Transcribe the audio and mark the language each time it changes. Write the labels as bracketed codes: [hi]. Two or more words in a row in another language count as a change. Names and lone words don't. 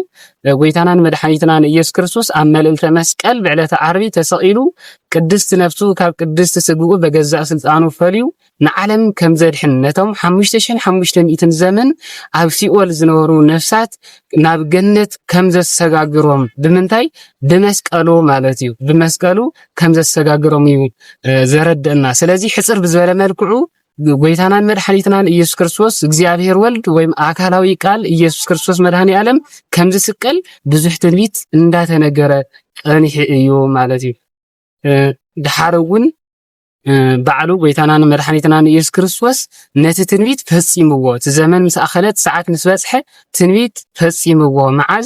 [ti] ጎይታናን መድሓኒትናን ኢየሱስ ክርስቶስ ኣብ መልዕልተ መስቀል ብዕለተ ዓርቢ ተሰቂሉ ቅድስት ነፍሱ ካብ ቅድስት ስግኡ በገዛእ ስልጣኑ ፈልዩ ንዓለም ከም ዘድሕን ነቶም 5500 ዘመን ኣብ ሲኦል ዝነበሩ ነፍሳት ናብ ገነት ከም ዘሰጋግሮም ብምንታይ ብመስቀሉ ማለት እዩ። ብመስቀሉ ከም ዘሰጋግሮም እዩ ዘረደአና። ስለዚ ሕፅር ብዝበለ መልክዑ ጎይታናን መድሓኒትናን ኢየሱስ ክርስቶስ እግዚአብሔር ወልድ ወይም አካላዊ ቃል ኢየሱስ ክርስቶስ መድኃኒ ዓለም ከም ዝስቀል ብዙሕ ትንቢት እንዳተነገረ ቀኒሕ እዩ ማለት እዩ። ድሓር እውን ባዕሉ ጎይታናን መድሓኒትናን ኢየሱስ ክርስቶስ ነቲ ትንቢት ፈጺምዎ እቲ ዘመን ምስ ኣኸለት ሰዓት ምስ በጽሐ ትንቢት ፈጺምዎ መዓዝ